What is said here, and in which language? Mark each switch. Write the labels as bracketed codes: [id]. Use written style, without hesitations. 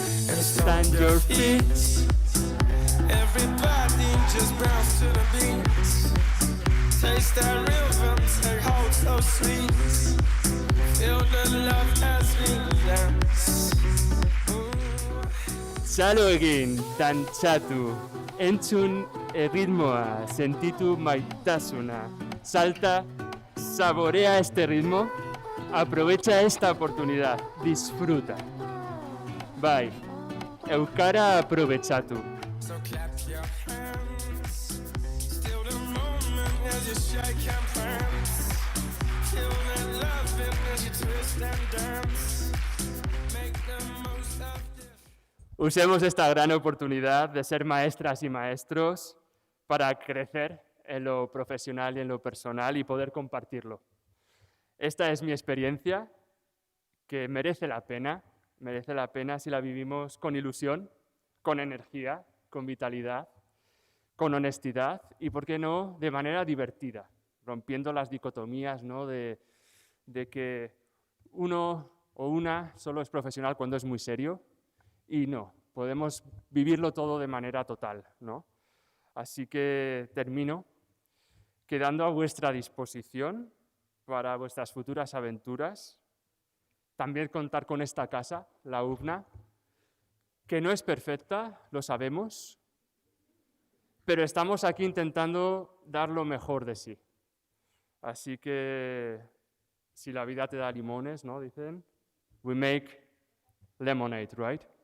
[en] And stand your feet. Everybody just bounce to the beat. Taste that rhythm, take hold so sweet. Feel the love as we dance. [eu] Txaloegin, dantzatu, entzun erritmoa, sentitu maitasuna, salta, [es] saborea este ritmo, aprovecha esta oportunidad, disfruta. [eu] Bai, euskara aprobetxatu. [en] So clap your hands, still the moment as you shake and prance. Feel that loving as you twist and dance. Make the most of this. [es] Usemos esta gran oportunidad de ser maestras y maestros para crecer en lo profesional y en lo personal y poder compartirlo. Esta es mi experiencia, que merece la pena si la vivimos con ilusión, con energía, con vitalidad, con honestidad y, ¿por qué no?, de manera divertida, rompiendo las dicotomías, ¿no?, de que uno o una solo es profesional cuando es muy serio y no, podemos vivirlo todo de manera total, ¿no? Así que termino quedando a vuestra disposición para vuestras futuras aventuras. También contar con esta casa, la UBNA, que no es perfecta, lo sabemos, pero estamos aquí intentando dar lo mejor de sí. Así que si la vida te da limones, ¿no? Dicen, [en] we make lemonade, right?